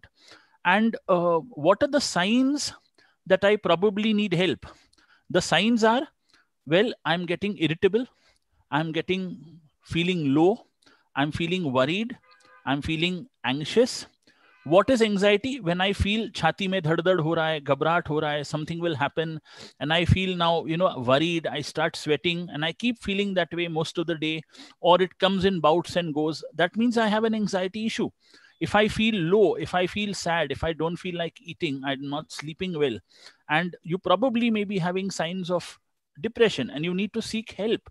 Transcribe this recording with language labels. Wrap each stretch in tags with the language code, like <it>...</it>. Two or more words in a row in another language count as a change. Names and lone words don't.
<en>And what are the signs that I probably need help? The signs are, well, I'm getting irritable. I'm feeling low. I'm feeling worried. I'm feeling anxious. What is anxiety? When I feel</en> <hi>छाती में धड़ धड़ हो रहा है, घबराहट हो रहा है,</hi> <en>something will happen, and I feel now, worried, I start sweating, and I keep feeling that way most of the day, or it comes in bouts and goes, that means I have an anxiety issue. If I feel low, if I feel sad, if I don't feel like eating, I'm not sleeping well, and you probably may be having signs of depression, and you need to seek help.</en>